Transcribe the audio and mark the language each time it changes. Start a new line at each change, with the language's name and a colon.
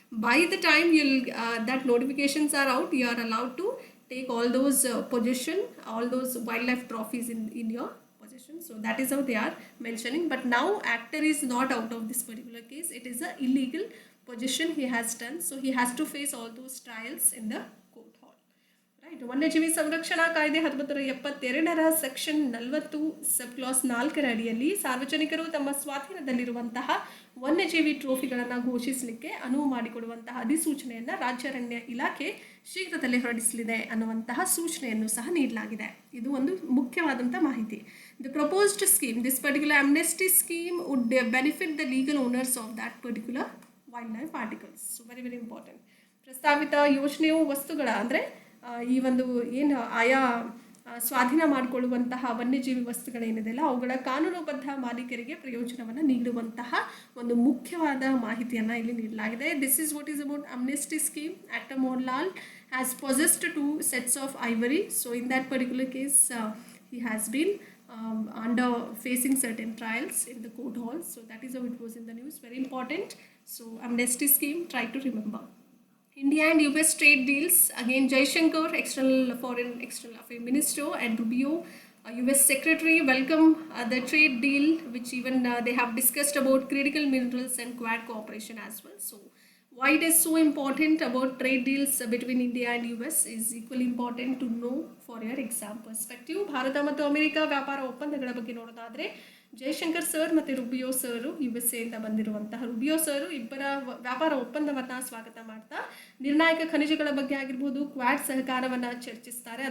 English: By the time that notifications are out, you are allowed to take all those possession, all those wildlife trophies in your possession. So that is how they are mentioning. But now actor is not out of this particular case. It is a illegal possession he has done. So he has to face all those trials in the court hall. Right.
Kannada: ವನ್ಯಜೀವಿ ಸಂರಕ್ಷಣಾ ಕಾಯ್ದೆ 1972 section 40 ಸಬ್ class 4 ಅಡಿಯಲ್ಲಿ ಸಾರ್ವಜನಿಕರು ತಮ್ಮ ಸ್ವಾಧೀನದಲ್ಲಿರುವಂತಹ ವನ್ಯಜೀವಿ ಟ್ರೋಫಿಗಳನ್ನು ಘೋಷಿಸಲಿಕ್ಕೆ ಅನುವು ಮಾಡಿಕೊಡುವಂತಹ ಅಧಿಸೂಚನೆಯನ್ನು ರಾಜ್ಯ ಅರಣ್ಯ ಇಲಾಖೆ ಶೀಘ್ರದಲ್ಲೇ ಹೊರಡಿಸಲಿದೆ ಅನ್ನುವಂತಹ ಸೂಚನೆಯನ್ನು ಸಹ ನೀಡಲಾಗಿದೆ. ಇದು ಒಂದು ಮುಖ್ಯವಾದಂಥ ಮಾಹಿತಿ.
English: The proposed scheme, this particular amnesty scheme would benefit the legal owners of that particular wildlife articles. So very very important.
Kannada: ಪ್ರಸ್ತಾವಿತ ಯೋಜನೆಯು ವಸ್ತುಗಳ ಅಂದರೆ ಈ ಒಂದು ಏನು ಆಯಾ ಸ್ವಾಧೀನ ಮಾಡಿಕೊಳ್ಳುವಂತಹ ವನ್ಯಜೀವಿ ವಸ್ತುಗಳೇನಿದೆಯಲ್ಲ ಅವುಗಳ ಕಾನೂನುಬದ್ಧ ಮಾಲೀಕರಿಗೆ ಪ್ರಯೋಜನವನ್ನು ನೀಡುವಂತಹ ಒಂದು ಮುಖ್ಯವಾದ ಮಾಹಿತಿಯನ್ನು ಇಲ್ಲಿ ನೀಡಲಾಗಿದೆ.
English: This is what is about amnesty scheme. Actor Mohanlal has possessed 2 sets of ivory. So in that particular case he has been under facing certain trials in the court hall. So that is how it was in the news. Very important. So amnesty scheme, try to remember. India and US trade deals. Again, Jaishankar, Foreign External Affairs Minister, and Rubio, US Secretary, welcome the trade deal, which even they have discussed about critical minerals and Quad cooperation as well. So why it is so important about trade deals between India and US is equally important to know for your exam perspective.
Kannada: Bharat ಮತ್ತು America ವ್ಯಾಪಾರ ಒಪ್ಪಂದಗಳ ಬಗ್ಗೆ ನೋಡೋದಾದರೆ Jaishankar sir ಮತ್ತು Rubio ಸರು USA ಇಂದ ಬಂದಿರುವಂತಹ Rubio ಸರು ಇಬ್ಬರ ವ್ಯಾಪಾರ ಒಪ್ಪಂದವನ್ನು ಸ್ವಾಗತ ಮಾಡ್ತಾ ನಿರ್ಣಾಯಕ ಖನಿಜಗಳ ಬಗ್ಗೆ ಆಗಿರ್ಬೋದು, ಕ್ವಾಡ್ ಸಹಕಾರವನ್ನು ಚರ್ಚಿಸ್ತಾರೆ.